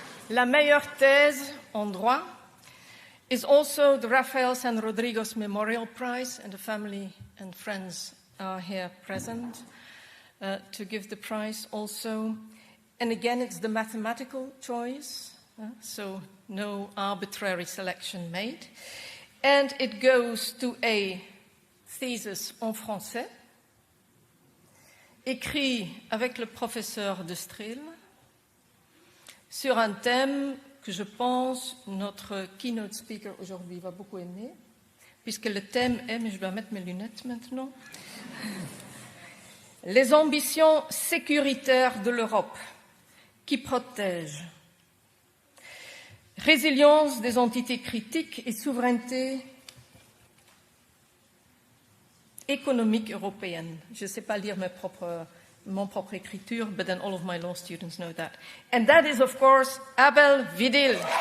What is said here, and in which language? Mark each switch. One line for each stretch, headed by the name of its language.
French: La meilleure thèse en droit
English: is also the Rafael San Rodriguez Memorial Prize, and the family and friends are here present to give the prize also. And again, it's the mathematical choice, so no arbitrary selection made. And it goes to a thesis
French: en français, écrit avec le professeur de Stril, sur un thème que je pense notre keynote speaker aujourd'hui va beaucoup aimer, puisque le thème est, mais je dois mettre mes lunettes maintenant, les ambitions sécuritaires de l'Europe qui protègent, résilience des entités critiques et souveraineté économique européenne. Je ne sais pas lire mon propre écriture,
English: but then all of my law students know that. And that is, of course, Abel Vidil.